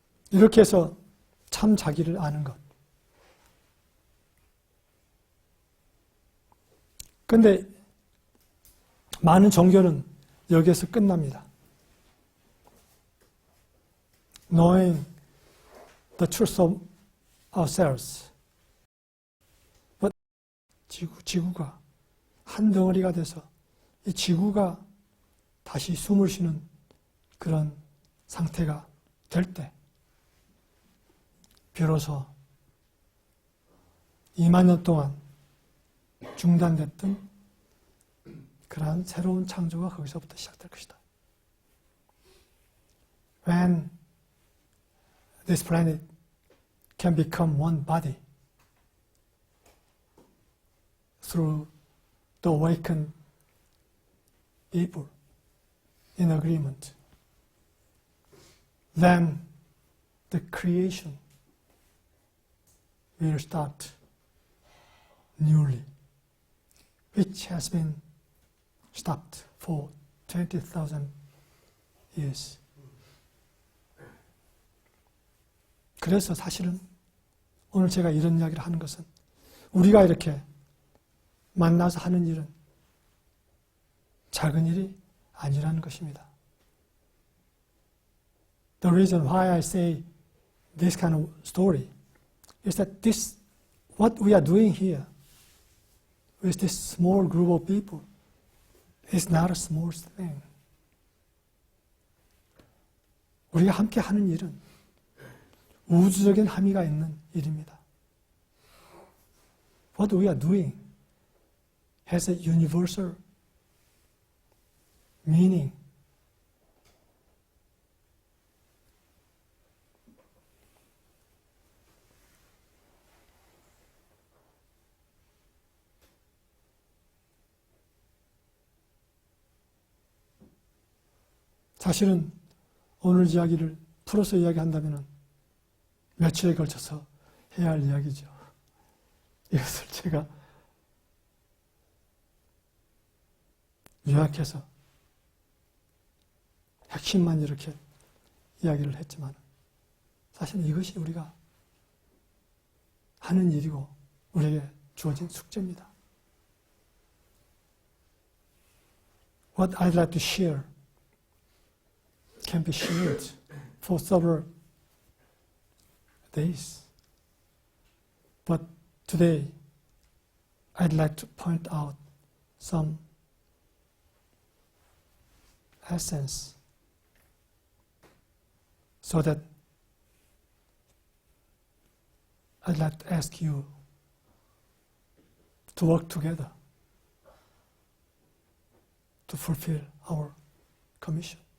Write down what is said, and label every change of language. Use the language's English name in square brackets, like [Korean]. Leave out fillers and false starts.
[Korean] 이렇게 해서 참 자기를 아는 것. 그런데 많은 종교는 여기에서 끝납니다. [English] Knowing the truth of ourselves. [Korean] But 지구가 한 덩어리가 돼서 이 지구가 다시 숨을 쉬는 그런 상태가 될 때 비로소 2만 년 동안 중단됐던 그러한 새로운 창조가 거기서부터 시작될 것이다. [English] When this planet can become one body through the awakened people in agreement, then the creation will start newly, which has been stopped for 20,000 years. [Korean] 그래서 사실은 오늘 제가 이런 이야기를 하는 것은 우리가 이렇게 만나서 하는 일은 작은 일이 아니라는 것입니다. [English] The reason why I say this kind of story is that this, what we are doing here with this small group of people is not a small thing. [Korean] 우리가 함께 하는 일은 우주적인 함의가 있는 일입니다. [English] What we are doing has a universal meaning. [Korean] 사실은 오늘 이야기를 풀어서 이야기한다면 며칠에 걸쳐서 해야 할 이야기죠. 이것을 제가 요약해서 핵심만 이렇게 이야기를 했지만 사실 이것이 우리가 하는 일이고 우리에게 주어진 숙제입니다. [English] What I'd like to share can be shared for several days. But today, I'd like to point out some essence so that I'd like to ask you to work together to fulfill our commission.